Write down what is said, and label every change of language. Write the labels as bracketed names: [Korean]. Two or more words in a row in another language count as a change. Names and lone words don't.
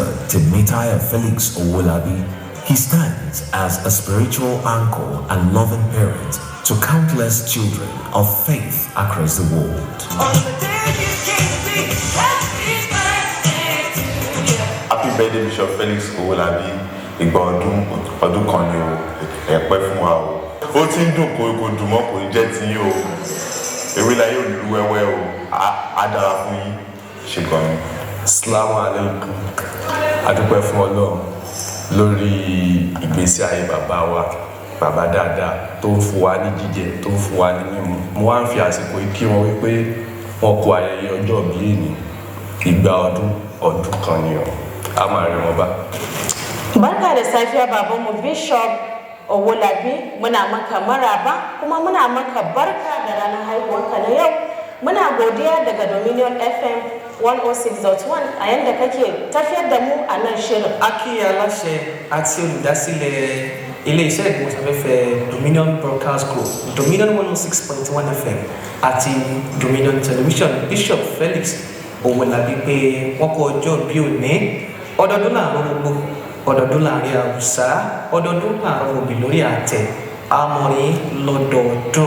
[English] Temitayo Felix Owolabi, he stands as a spiritual uncle and loving parent to countless children of faith across the world. Happy birthday, Bishop Felix Owolabi. [Yoruba] Ìgbà ọdún kan ni o, ẹ̀pẹ́ fún wa o. Ó ti ń dùn kò dùn mọ́ kò jẹ́ ti yín o. Ewé la yóò lu wẹ́wẹ́ o. Á dára fún yín. Ṣé gan ni? [Arabic] السلام عليكم. [Yoruba] A dúpẹ́ fún Ọlọ́run lórí ìgbésí ayé bàbá wa, bàbá dáadáa tó ń fún wa ní jíjẹ, tó ń fún wa ní mímu. Mo wá ń fi àsìkò kí wọn wípé wọn kú ayẹyẹ ọjọ́ bí èní. Ìgbà ọdún kan ni o. A máa rí wọn bá. [Hausa] Barka da safiya babanmu Bishop Owolabi, muna maka maraba kuma muna maka barka da ranar haihuwarka na yau. Muna godiya daga Dominion FM 106.1 a yanda kake tafiyar da mu a nan shirin. [Yoruba] Aki aláṣẹ àti olùdásílẹ̀ ilé-iṣẹ́ ìgbóhùnsáfẹ́fẹ́ Dominion Broadcast Group, Dominion 106.1 FM àti Dominion Television Bishop Felix Owolabi pé wọ́n kọ ọjọ́ bí òní. Ọdọọdún láàárọ̀ gbogbo, ọdọọdún láàrin àwùsá, ọdọọdún láàárọ̀ òbí lórí àtẹ, amọ̀rin lọ́dọọdún.